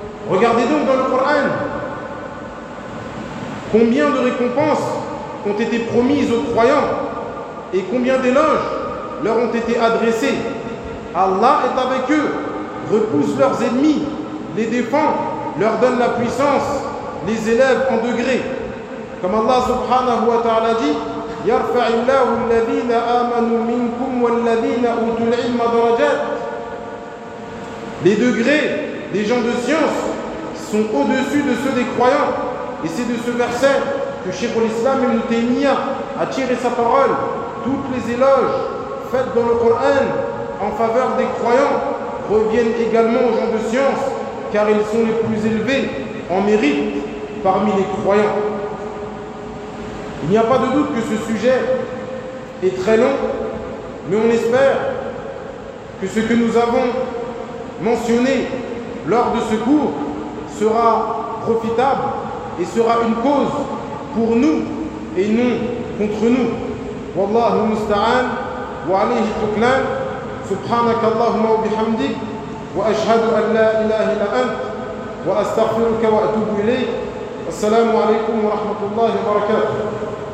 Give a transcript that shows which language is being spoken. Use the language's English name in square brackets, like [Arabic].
[French] Regardez donc dans le Coran combien de récompenses ont été promises aux croyants et combien d'éloges leur ont été adressés. Allah est avec eux, repousse leurs ennemis, les défend, leur donne la puissance, les élève en degré. [Arabic] Comme Allah subhanahu wa ta'ala dit: يَرْفَعِ اللَّهُ الَّذِينَ آمَنُوا مِنْكُمْ وَالَّذِينَ أُوتُوا الْعِلْمَ دَرَجَاتٍ. [French] Les degrés des gens de science sont au-dessus de ceux des croyants. Et c'est de ce verset que Cheikh l'Islam Ibn Taymiyyah a tiré sa parole: toutes les éloges faites dans le Coran en faveur des croyants reviennent également aux gens de science, car ils sont les plus élevés en mérite parmi les croyants. Il n'y a pas de doute que ce sujet est très long, mais on espère que ce que nous avons mentionné lors de ce cours sera profitable et sera une cause pour nous et non contre nous. [Arabic] Wallahu musta'an wa alayhi tuklan. سبحانك اللهم وبحمدك وأشهد أن لا إله إلا أنت وأستغفرك وأتوب إليك. السلام عليكم ورحمة الله وبركاته.